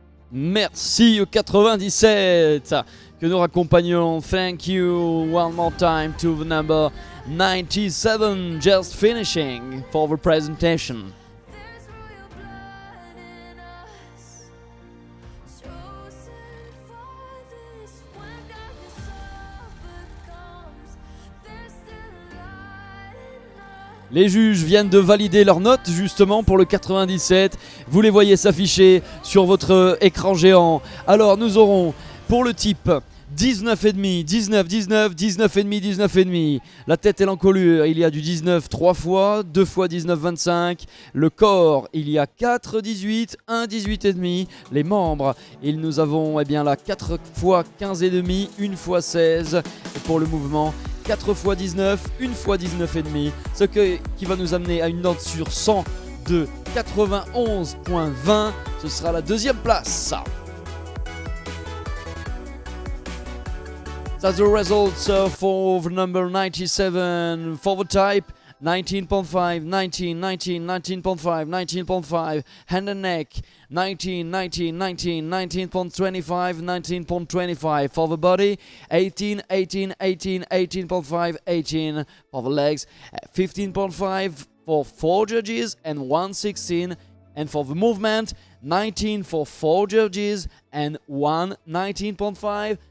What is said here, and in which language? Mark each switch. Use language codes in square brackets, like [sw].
[fr] Merci au 97 que nous raccompagnons. [en] Thank you one more time to the number 97 just finishing for the presentation. There's royal blood in us, chosen for this. When darkness overcomes, there's still light in us. [fr] Les juges viennent de valider leurs notes justement pour le 97. Vous les voyez s'afficher sur votre écran géant. Alors nous aurons pour le type 19,5, 19, 19, 19,5, 19,5. La tête et l'encolure, il y a du 19 3 fois, 2 fois 19, 25. Le corps, il y a 4, 18, 1, 18,5. Les membres, nous avons là 4 fois 15,5, 1 fois 16. Et pour le mouvement, 4 fois 19, 1 fois 19,5. Ce qui va nous amener à une note sur 100 de 91,20. Ce sera la deuxième place. [en] That's the results for the number 97 for the type 19.5, 19, 19, 19.5, 19.5, hand and neck 19, 19, 19, 19.25, 19.25 for the body 18, 18, 18, 18.5, 18 for the legs 15.5 for 4 judges and 116, and for the movement 19 for 4 judges and 19.5.